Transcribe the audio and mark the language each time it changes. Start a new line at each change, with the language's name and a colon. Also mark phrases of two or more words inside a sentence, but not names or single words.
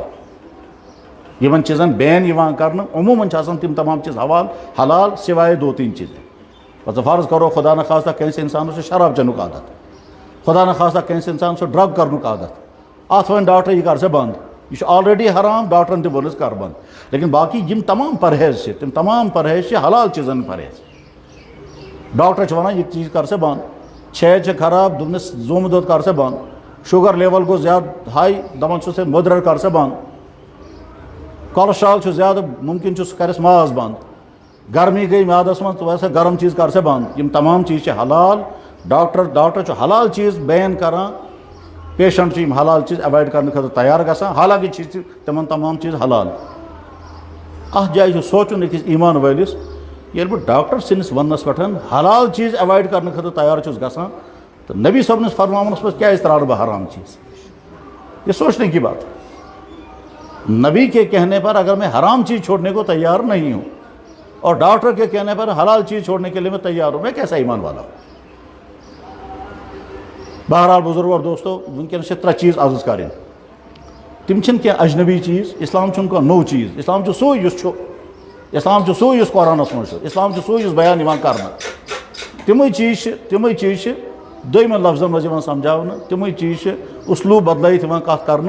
Kashmiri: یِمن چیٖزن بین یِوان کرنہٕ عموٗمن چھِ آسان تِم تمام چیٖز حلال سوائے 2-3 چیٖزیں. مطلب فرض کرو خدا نخواستہ کٲنٛسہِ انسانس چھُ شراب چٮ۪نُک عادت, خدا نخواستہ کٲنٛسہِ انسانس چھُ ڈرگ کرنُک عادت, اتھ وۄنۍ ڈاکٹر یہِ کر سا بند, یہ آلریڈی حرام, ڈاکٹرن تہِ ووٚنُس کر بند. لیکن باقی یم تمام پرہیز چھِ تِم تمام پرہیز چھِ حلال چیٖزن پرہیز. ڈاکٹر چھِ ونان یہِ چیٖز کر سا بند, چھید چھِ خراب, دوٚپنس زومہٕ دۄد کر سا بند,
English: sugar level
Kashmiri: گوٚو زیادٕ ہاے, دپان چھُس ہے مٔدریر کر سا بند, کولسٹرال چھُ زیادٕ, ممکن چھُ سُہ کرٮ۪س ماز بند, گرمی گٔے میادس منٛز ژٕ وَسا گرم چیٖز کر سا بند. یِم تمام چیٖز چھِ حلال. ڈاکٹر چھُ حلال چیٖز بین کران, پیشنٹ چھُ یِم حلال چیٖز ایوایڈ کرنہٕ خٲطرٕ تیار گژھان, حالانکہ چھِ تِمن تمام چیٖز حلال. اتھ جایہِ چھُ سونٛچُن أکِس ایٖمان وٲلِس, ییٚلہِ بہٕ ڈاکٹر سٕنٛدِس وننس پٮ۪ٹھ حلال چیٖز ایوایڈ کرنہٕ خٲطرٕ تیار چھُس گژھان, تو نبی صٲبنِس فرماونس منٛز کیٛازِ ترٛاوٕ بہٕ حرام چیٖز.
Urdu: یہ سوچنے کی بات. نبی کے کہنے پر اگر میں حرام چیز چھوڑنے کو تیار نہیں ہوں, اور ڈاکٹر کے کہنے پر حلال چیز چھوڑنے کے لیے میں تیار ہوں, میں کیسا ایمان والا ہوں. بہرحال بزرگ اور دوستو,
Kashmiri: ونکیٚنس چھِ 3 چیٖز عرض کرٕنۍ. تِم چھِنہٕ کینٛہہ اجنبی چیٖز, اسلام چھُنہٕ کانٛہہ نوٚو چیٖز, اسلام چھُ سُے یُس چھُ, اسلام چھُ سُے یُس قرآنس منٛز چھُ, اسلام چھُ سُے یُس بیان یِوان کرنہٕ. تِمٕے چیٖز چھِ دوٚیمٮ۪ن لفظن منٛز یِوان سمجھاونہٕ, تِمٕے چیٖز چھِ اُسلوٗب بدلٲیِتھ یِوان کتھ کرنہٕ.